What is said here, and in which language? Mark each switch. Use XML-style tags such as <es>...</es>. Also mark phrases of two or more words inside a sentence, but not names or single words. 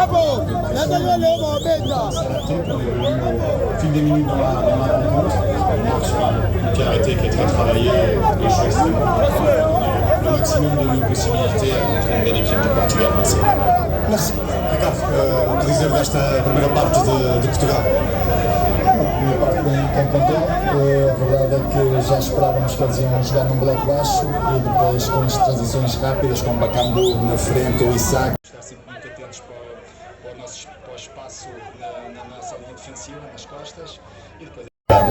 <fr>Au fil des minutes dans ma rencontre, on marche sur un pied arrêté qui est très travaillé et je suis extrêmement content. Le maximum de nos possibilités contre une belle équipe du Portugal. Merci. Merci.</fr> <pt>Ricardo, o que dizer desta primeira parte de Portugal? Minha parte bem contente. A verdade é que já esperávamos que eles iam jogar num bloco baixo e depois com as transições rápidas, com o Bacambu na frente, o Isaac. Estar sempre muito atentos para o espaço na nossa linha defensiva, nas costas e depois.</pt>